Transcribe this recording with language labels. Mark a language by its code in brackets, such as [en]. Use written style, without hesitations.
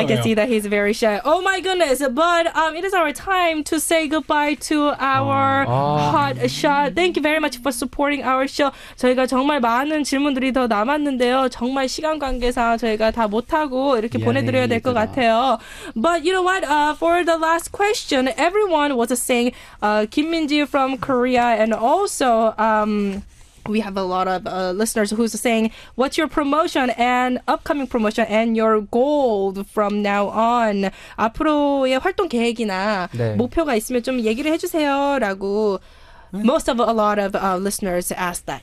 [en] I can see that he's very shy. Oh my goodness. But it is our time to say goodbye to our HOTSHOT. Thank you very much for supporting our show. [ko] 저희가 정말 많은 질문들이 더 남았는데요. 정말 시간 관계상 저희가 다 못하고 이렇게 보내드려야 될 것 같아요. [en] But you know what? For the last question, everyone was saying Kim Min-ji from Korea, and also we have a lot of listeners who's saying, what's your promotion and upcoming promotion and your goal from now on? [ko] 앞으로의 활동 계획이나 목표가 있으면 좀 얘기를 해주세요라고. [en] Most of a lot of listeners asked that.